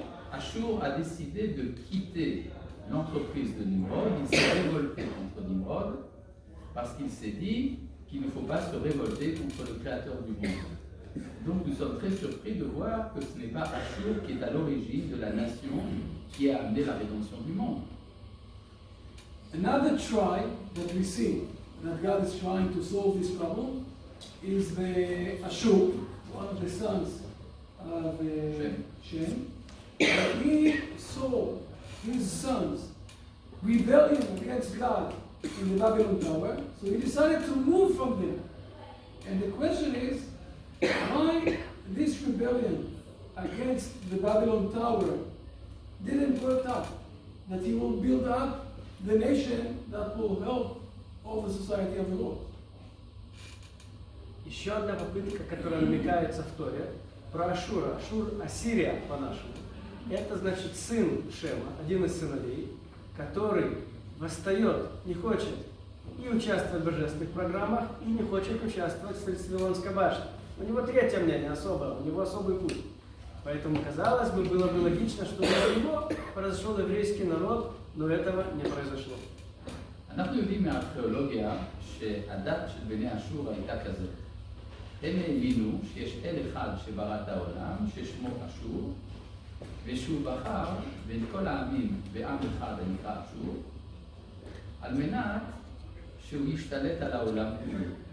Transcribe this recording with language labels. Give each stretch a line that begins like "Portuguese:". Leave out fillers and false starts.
French: Ashur a décidé de quitter l'entreprise de Nimrod, il s'est révolté contre Nimrod parce qu'il s'est dit qu'il ne faut pas se révolter contre le créateur du monde. Donc nous sommes très surpris de voir que ce n'est pas Ashur qui est à l'origine de la nation qui a amené la rédemption du monde.
English: Another try that we see that God is trying to solve this problem is the Ashur, one of the sons of Shem. He saw his sons' rebellion against God in the Babylon Tower, so he decided to move from them. And the question is, why this rebellion against the Babylon Tower didn't work out? That he will build up the nation that will help all the society of the world.
Russian: Еще одна попытка, которая намекается в Торе, про Ашура. Ашур, Ассирия по-нашему. Это значит сын Шема, один из сыновей, который восстает, не хочет и участвовать в божественных программах, и не хочет участвовать в строительстве Вавилонской башни. У него третье мнение особое, у него особый путь. Поэтому, казалось бы, было бы логично, что у него произошел еврейский народ, но этого не произошло.
Hebrew: אנחנו יודעים מהארכיאולוגיה שהדת של בני אשור הייתה כזאת. הם האמינו שיש אל אחד שברא את העולם, ששמו אשור, ושהוא בחר בין כל העמים בעם אחד הנקרא אשור, על מנת שהוא ישתלט על העולם כולו.